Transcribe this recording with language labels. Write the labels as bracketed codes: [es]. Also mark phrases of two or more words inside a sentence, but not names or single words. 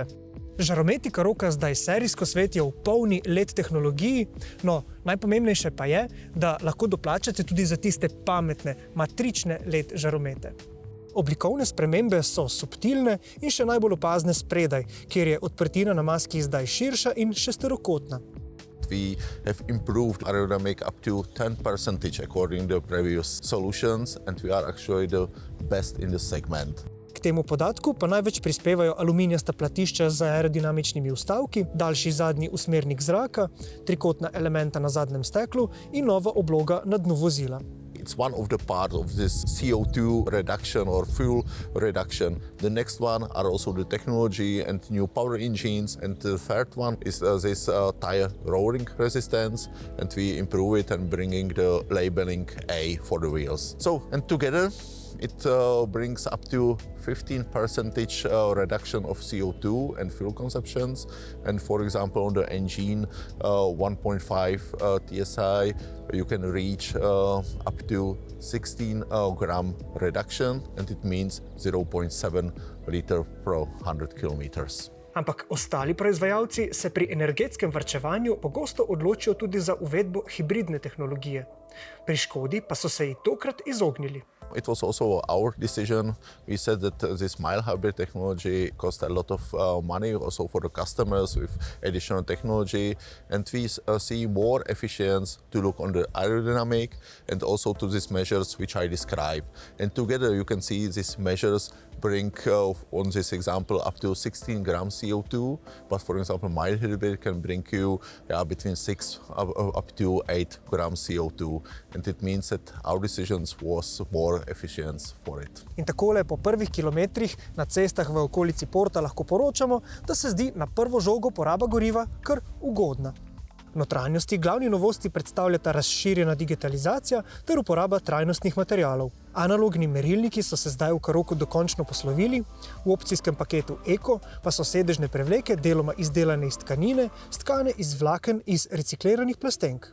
[sl] Žarometi Karoka zdaj serijsko svetijo v polni LED tehnologiji, no, najpomembnejše pa je, da lahko doplačate tudi za tiste pametne, matrične LED žaromete. Oblikovne spremembe so subtilne in še najbolj opazne spredaj, kjer je odprtina na maski zdaj širša in šesterokotna. [en] We have improved aerodynamic up to 10% according to previous solutions and we are actually the best in the segment. [sl] K temu podatku pa največ prispevajo aluminijasta platišča z aerodinamičnimi vstavki, daljši zadnji usmernik zraka, trikotna elementa na zadnjem steklu in nova obloga na dnu vozila. [en] It's one of the parts of this CO2 reduction or fuel reduction. The next one are also the technology and new power engines, and the third one is this tire rolling resistance, and we improve it and bringing the labeling A for the wheels. So, and together it brings up to 15% reduction of CO2 and fuel consumptions. And for example, on the engine 1.5 TSI, you can reach up to 16 gram reduction, and it means 0.7 liter per 100 kilometers. [sl] Ampak ostali proizvajalci se pri energetskem varčevanju pogosto odločijo tudi za uvedbo hibridne tehnologije. Pri Škodi pa so se ji tokrat izognili. [en] It was also our decision. We said that this mild hybrid technology cost a lot of money also for the customers with additional technology, and we see more efficiency to look on the aerodynamic and also to these measures which I described. And together you can see these measures bring on this example up to 16 grams CO2, but for example mild hybrid can bring you between 6 up to 8 grams CO2, and it means that our decisions was more efficient for it. [sl] In takole po prvih kilometrih na cestah v okolici Porta lahko poročamo, da se zdi na prvo žogo poraba goriva kar ugodna. notranjosti glavni novosti predstavljata razširjena digitalizacija ter uporaba trajnostnih materialov. Analogni merilniki so se zdaj v Karoku dokončno poslovili, v opcijskem paketu Eko pa so sedežne prevleke deloma izdelane iz tkanine, stkane iz vlaken iz recikliranih plastenk.